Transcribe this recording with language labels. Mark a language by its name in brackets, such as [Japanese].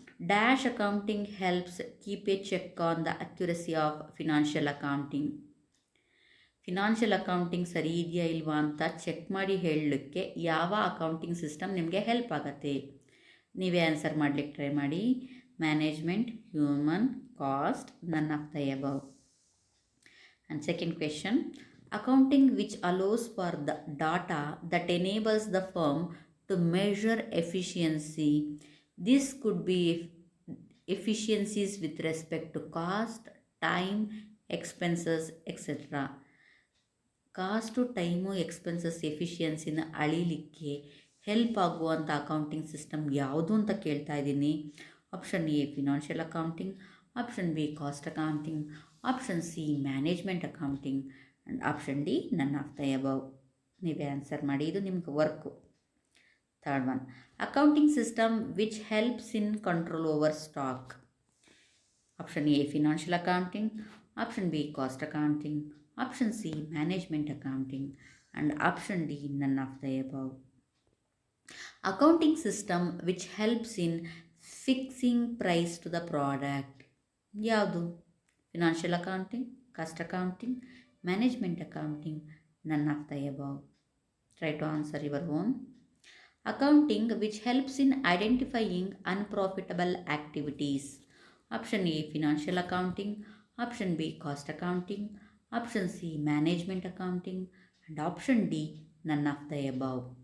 [English] Dash accounting helps keep a check on the accuracy of financial accounting. [Kannada] Financial accounting ಸರಿ ಇದೆಯಾ ಇಲ್ವಾ ಅಂತ check ಮಾಡಿ ಹೇಳಲಿಕ್ಕೆ ಯಾವ ಅಕೌಂಟಿಂಗ್ ಸಿಸ್ಟಮ್ ನಿಮಗೆ ಹೆಲ್ಪ್ ಆಗುತ್ತೆ? ನೀವೇ ಆನ್ಸರ್ ಮಾಡಲಿಕ್ಕೆ ಟ್ರೈ ಮಾಡಿ. [English] Management, human, cost, none of the above. And second question, accounting which allows for the data that enables the firm to measure efficiency. This could be efficiencies with respect to cost, time, expenses, etc. [Kannada] Cost, time, expenses, ಎಫಿಷಿಯನ್ಸಿನ ಅಳಿಲಿಕ್ಕೆ help ಆಗುವಂಥ accounting system ಯಾವುದು ಅಂತ ಕೇಳ್ತಾ ಇದ್ದೀನಿ. [English] Option A financial accounting, option B cost accounting, option C management accounting, and option D none of the above. [Kannada] ನೀವೇ answer ಮಾಡಿ, ಇದು ನಿಮ್ಗೆ work. [English] Third one, accounting system which helps in control over stock. Option A financial accounting, option B cost accounting, option C management accounting, and option D none of the above. Accounting system which helps in fixing price to the product. ಯಾವುದು? Financial accounting, cost accounting, management accounting, none of the above. Try to answer your own. Accounting which helps in identifying unprofitable activities. Option A financial accounting, option B cost accounting, option C management accounting, and option D none of the above.